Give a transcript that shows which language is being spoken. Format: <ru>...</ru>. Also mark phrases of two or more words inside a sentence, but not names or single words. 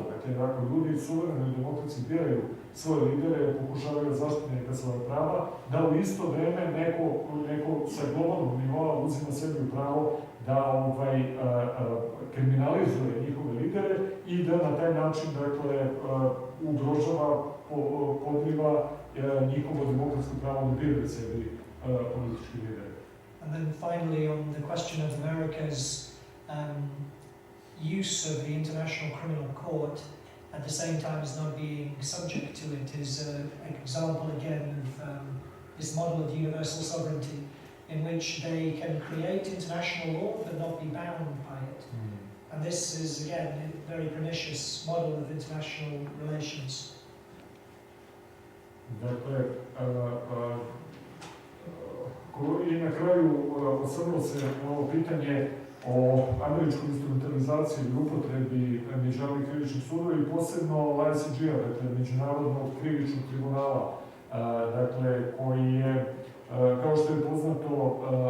<sr>Dakle, ako ljudi suvereno i demokratski biraju svoje lidere, pokušavaju zaštiti neka svoje prava, da u isto vreme neko sa globalnog nivoa uzima sebi pravo da kriminalizuje njihove lidere i da na taj način, dakle, ugrožava, podriva njihovo demokratsko pravo da biraju sebi politički lidere.</sr> <en>And then finally, on the question of America's use of the International Criminal Court at the same time as not being subject to it, is an example again of this model of universal sovereignty, in which they can create international law but not be bound by it. And this is again a very pernicious model of international relations.</en> <sr>Dakle, i na kraju osvrnuo se na ovo pitanje o američkoj instrumentalizaciji i upotrebi međunarodnih krivičnih sudova i posebno ICG-a, dakle Međunarodnog krivičnog tribunala, dakle, koji je, kao što je poznato,</sr>